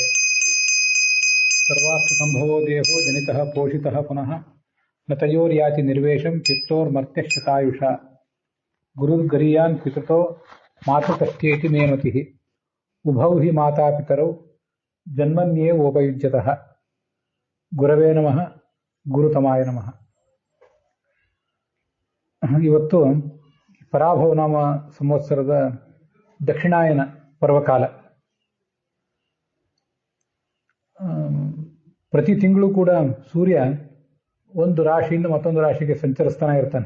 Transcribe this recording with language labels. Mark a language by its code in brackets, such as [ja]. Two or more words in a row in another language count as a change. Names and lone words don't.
[sa] सर्वार्थसम्भवो देहो जनितः पोषितः पुनः न तयोर्याति निर्वेशं चित्तोर्मर्त्यशतायुषा गुरुर्गरीयान् पितृतो मातृकस्थ्येति मे मतिः उभौ हि मातापितरौ जन्मन्येवोपयुज्यतः ಗುರವೇ ನಮಃ ಗುರುತಮಾಯ ನಮಃ. [kn] ಇವತ್ತು ಪರಾಭವನಾಮ ಸಂವತ್ಸರದ ದಕ್ಷಿಣಾಯನ ಪರ್ವಕಾಲ. ಪ್ರತಿ ತಿಂಗಳು ಕೂಡ ಸೂರ್ಯ ಒಂದು ರಾಶಿಯಿಂದ ಮತ್ತೊಂದು ರಾಶಿಗೆ ಸಂಚರಿಸ್ತಾನೆ ಇರ್ತಾನೆ.